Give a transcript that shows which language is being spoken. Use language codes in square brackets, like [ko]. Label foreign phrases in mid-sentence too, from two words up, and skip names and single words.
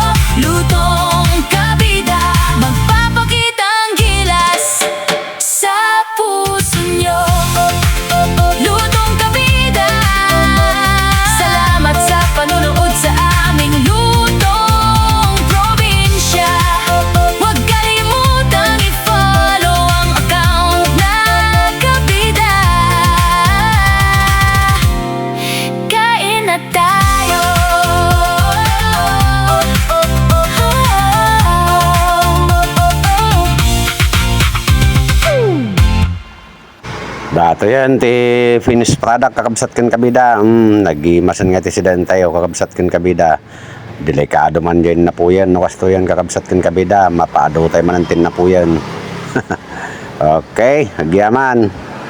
[tl] lutong kabida magpapakita ang gilas sa puso nyo lutong kabida salamat sa panunood sa aming lutong probinsya huwag kalimutang i-follow ang account na kabida kain na tayo [ilo] dato yan ti [en] finished product [ilo] kakabsat kan kabida nagimasan nga ti sidan tayo kakabsat kan kabida delikado man [tl] dyan na po yan [ilo] nawasto yan kakabsat kan kabida mapaado tayo manantin na po yan okay, agyaman